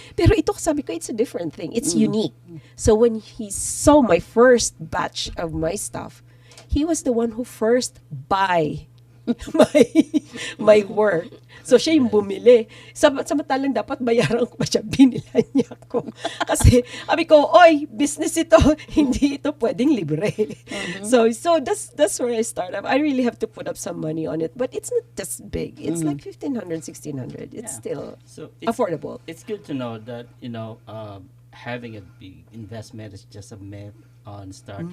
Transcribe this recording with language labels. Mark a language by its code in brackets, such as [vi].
[en] Pero ito, sabi ko, it's a different thing. It's unique. So when he saw my first batch of my stuff, he was the one who first buy my my work. [tl] So siya yung bumili. Samantalang dapat bayaran ko pa siya, binilan niya ako. Kasi sabi ko, oy, business ito, hindi ito pwedeng libre. [en] So that's where I start up. I really have to put up some money on it, but it's not just big. It's like 1,500, 1,600. It's still So affordable. It's good to know that having a big investment is just a myth on startup.